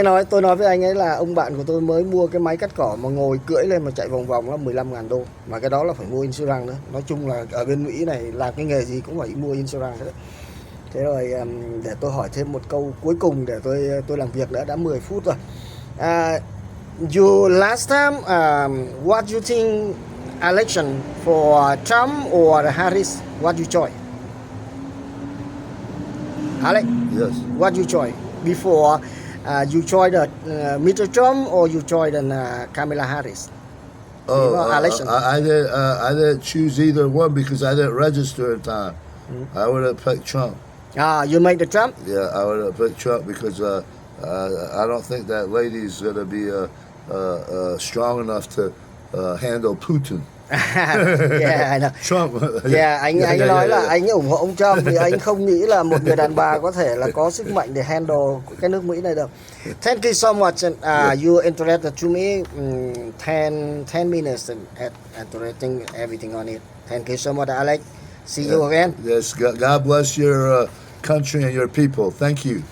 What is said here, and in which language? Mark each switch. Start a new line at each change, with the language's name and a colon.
Vietnamese: Tôi nói với anh ấy là ông bạn của tôi mới mua cái máy cắt cỏ mà ngồi cưỡi lên mà chạy vòng vòng là 15.000 đô. Mà cái đó là phải mua insurance nữa. Nói chung là ở bên Mỹ này làm cái nghề gì cũng phải mua insurance hết. Thế rồi để tôi hỏi thêm một câu cuối cùng để tôi làm việc nữa, đã 10 phút rồi.
English: You last time what you think election for Trump or Harris? What you choose? Alex, Yes. what you choose? Before you choose the Mr. Trump or you choose the Kamala Harris? Election. I didn't choose either one because I didn't register in time. I would have picked Trump. You make the Trump? Yeah, I would have picked Trump because I don't think that lady's going to be strong enough to handle Putin. Yeah, I know. Trump.
Vietnamese: Yeah, anh nói là anh ủng hộ ông Trump vì anh không nghĩ là một người đàn bà có thể là có sức mạnh để handle cái nước Mỹ này được.
English: Thank you so much. You interacted to me 10 minutes at interacting everything on it. Thank you so much, Alex. See you again. Yes, God bless your country and your people. Thank you.